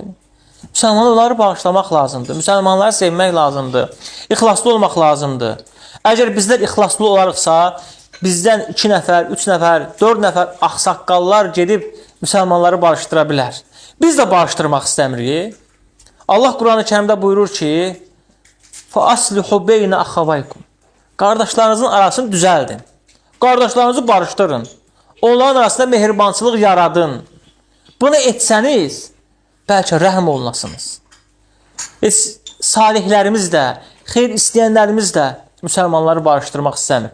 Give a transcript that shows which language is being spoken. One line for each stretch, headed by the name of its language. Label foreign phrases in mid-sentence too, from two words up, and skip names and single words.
Azerbaijani: Müsəlmanları bağışlamaq lazımdır, müsəlmanları sevmək lazımdır, ixlaslı olmaq lazımdır. Əgər bizlər ixlaslı olarıqsa, bizdən 2 nəfər, 3 nəfər, 4 nəfər axsaqqallar gedib müsəlmanları barışdıra bilər. Biz də barışdırmaq istəmirik. Allah Quran-ı Kərimdə buyurur ki,
Arabic: فَأَصْلِحُ بَيْنَ أَخَوَيْكُمْ
Azerbaijani: Qardaşlarınızın arasını düzəldin. Qardaşlarınızı barışdırın. Onların arasında mehribançılıq yaradın. Bunu etsəniz, bəlkə rəhm olunasınız. Salihlərimiz də, xeyr istəyənlərimiz də müsəlmanları barışdırmaq istəmir.